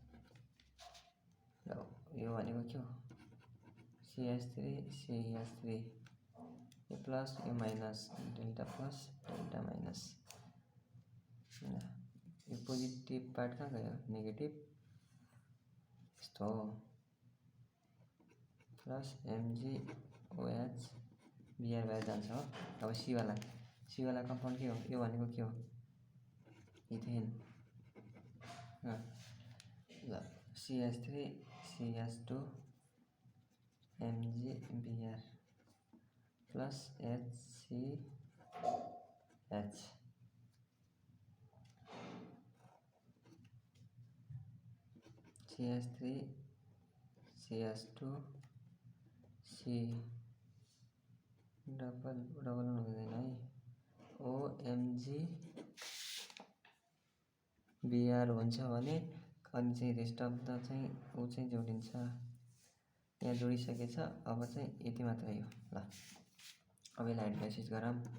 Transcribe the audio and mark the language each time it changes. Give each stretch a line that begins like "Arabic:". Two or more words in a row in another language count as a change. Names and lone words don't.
Nepali: ल यो भनेको के हो CH3 CH3 यो प्लस यो माइनस
English: delta plus delta minus
Nepali: यो
English: positive part
Nepali: कहाँ गयो नेगेटिभ यस्तो हो प्लस MgOH Br भएर जान्छ हो। अब सी वाला कम्पाउन्ड के हो यो भनेको के हो इथेन ल CH3 CH2 MgBr प्लस HCH CH3 CH2 C डबल हुँदैन है OMgBr हुन्छ भने अनि चाहिँ
English: rest of the
Nepali: चाहिँ ऊ चाहिँ जोडिन्छ यहाँ जोडिसकेछ। अब चाहिँ यति मात्र हो ल। अब यसलाई हाइड्रोलाइसिस गरौँ।